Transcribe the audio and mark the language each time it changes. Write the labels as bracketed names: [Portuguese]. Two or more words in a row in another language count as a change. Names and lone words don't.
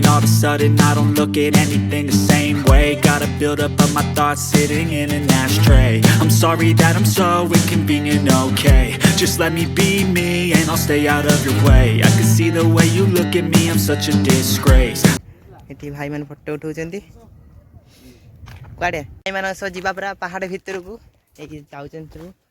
[English] All of a sudden I don't look at anything the same way. Gotta build up of my thoughts sitting in an ashtray. I'm sorry that I'm so inconvenient, okay? Just let me be me and I'll stay out of your way. I can see the way you look at me, I'm such a disgrace. [Odia] ଏଠି ଭାଇମାନେ ଫଟୋ ଉଠାଉଛନ୍ତି କୁଆଡ଼େ ଭାଇମାନଙ୍କ ସହ ଯିବା ପୁରା ପାହାଡ଼ ଭିତରକୁ ଏଇଠି ଯାଉଛନ୍ତି ସବୁ